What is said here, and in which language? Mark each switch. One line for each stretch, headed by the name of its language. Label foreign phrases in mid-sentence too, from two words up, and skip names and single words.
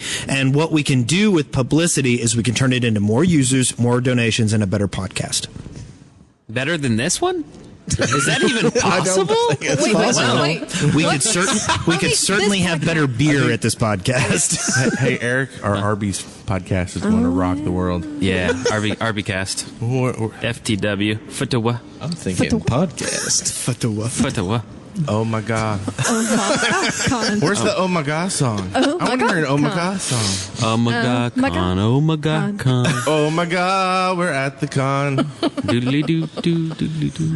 English: And what we can do with publicity is we can turn it into more users, more donations, and a better podcast. Better than this one? Is that even possible? Wait. We What? could certainly have better beer at this podcast. Hey, Eric, our Arby's podcast is going to rock the world. Yeah, RBcast. FTW. Futawa. I'm thinking podcast. Futawa. Oh my God. Con. Where's the Oh my God song? Oh I my want to hear an God Oh my con. God song. Oh my god, my con. God. Oh my god, con. Oh my God, we're at the con. Doodly doo doo doodly doo.